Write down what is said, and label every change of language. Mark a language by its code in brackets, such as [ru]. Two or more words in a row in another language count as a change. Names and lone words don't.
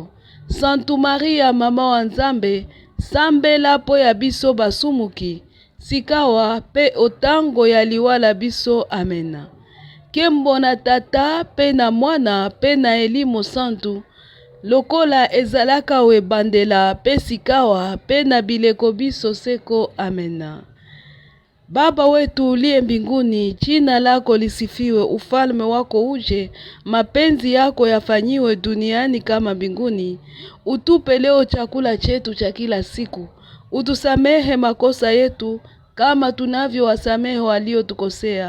[ln] Santu Maria mama wa Nzambe, sambela po ya biso basumuki, sikawa pe otango ya liwala biso. Amen. Kembo na tata pe na mwana pe na elimo santu, lokola ezalaka we bandela pe sikawa pe na bileko biso seko. Amena. [sw] Baba wetu uliye mbinguni, jina lako lisifiwe, ufalme wako uje, mapenzi yako yafanyiwe duniani kama mbinguni. Utupe leo chakula chetu cha kila siku. Utusamehe makosa yetu kama tunavyowasamehe waliotukosea.